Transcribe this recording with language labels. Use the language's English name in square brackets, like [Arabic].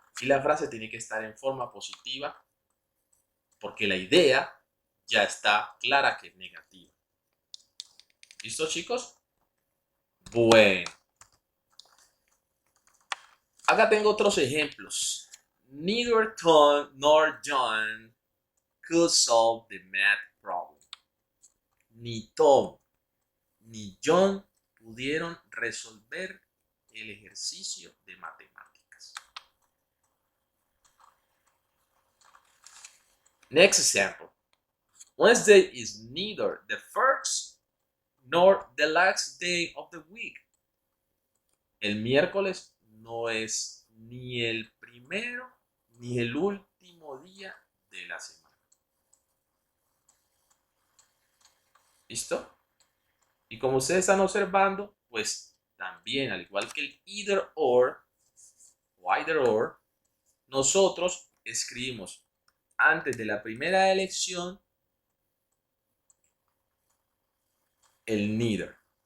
[Spanish] Y la frase tiene que estar en forma positiva porque la idea ya está clara que es negativa. ¿Listo, chicos? Bueno. Acá tengo otros ejemplos. [English] Neither Tom nor John could solve the math problem. [Spanish] Ni Tom ni John pudieron resolver el ejercicio de matemáticas. [English] Next example. Wednesday is neither the first nor the last day of the week. [Spanish] El miércoles no es ni el primero ni el último día de la semana. ¿Listo? Y como ustedes están observando, pues también, al igual que el either or, o either or, nosotros escribimos antes de la primera elección el neither.